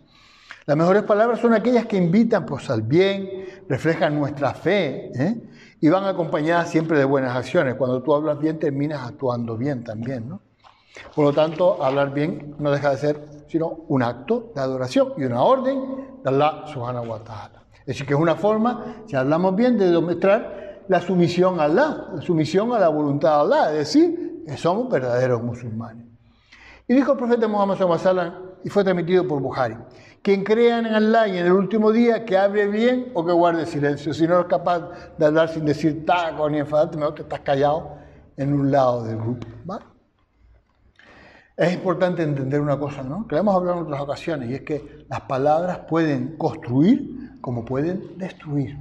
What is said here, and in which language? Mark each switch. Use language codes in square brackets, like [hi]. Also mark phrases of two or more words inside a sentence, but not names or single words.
[es] Las mejores palabras son aquellas que invitan pues, al bien, reflejan nuestra fe, ¿eh? Y van acompañadas siempre de buenas acciones. Cuando tú hablas bien, terminas actuando bien también, ¿no? Por lo tanto, hablar bien no deja de ser sino un acto de adoración y una orden de Allah [ar] سبحانه وتعالى. [es] Es decir, que es una forma, si hablamos bien, de demostrar la sumisión a Allah, la sumisión a la voluntad de Allah, es decir, que somos verdaderos musulmanes. Y dijo el profeta Muhammad [ar] صلى الله عليه وسلم, [es] y fue transmitido por Bukhari, quien crea en Allah y en el último día, que hable bien o que guarde silencio. Si no eres capaz de hablar sin decir taco ni enfadarte, mejor te estás callado en un lado del grupo, ¿vale? Es importante entender una cosa, ¿no? Que lo hemos hablado en otras ocasiones, y es que las palabras pueden construir como pueden destruir.